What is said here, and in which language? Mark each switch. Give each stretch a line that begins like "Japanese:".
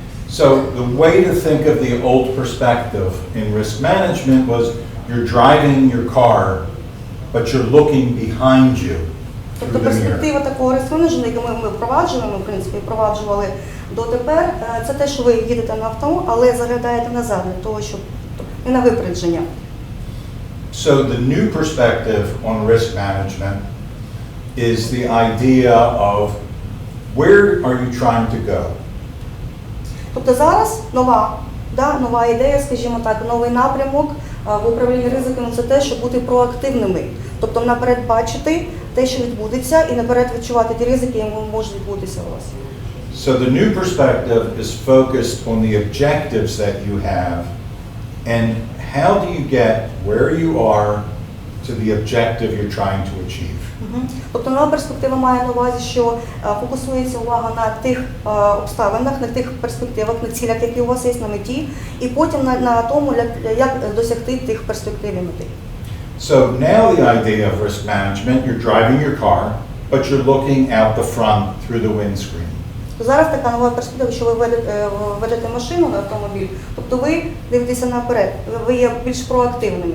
English: So the way to think of the old perspective in risk management was you're driving your car, but you're looking behind you.
Ukrainian: Тобто перспектива такого риск-менеджменту, яку ми впроваджуємо, в принципі, впроваджували дотепер, це те, що ви їдете на авто, але заглядаєте назад для того, щоб не на випередження.
English: So the new perspective on risk management is the idea of where are you trying to go?
Ukrainian: Тобто зараз нова ідея, скажімо так, новий напрямок в управлінні ризиками – це те, щоб бути проактивними. Тобто наперед бачити те, що відбудеться, і наперед відчувати ті ризики, які можуть відбутися у вас.
English: So the new perspective is focused on the objectives that you have and how do you get where you are to the objective you're trying to achieve.
Ukrainian: Тобто нова перспектива має на увазі, що фокусується увага на тих обставинах, на тих перспективах, на цілях, які у вас є на меті, і потім на тому, як досягти тих перспектив і мети.
English: So now the idea of risk management, you're driving your car, but you're looking out the front through the windscreen.
Ukrainian: Зараз така нова перспектива, що ви ведете машину на автомобіль, тобто ви дивитеся наперед, ви є більш проактивними.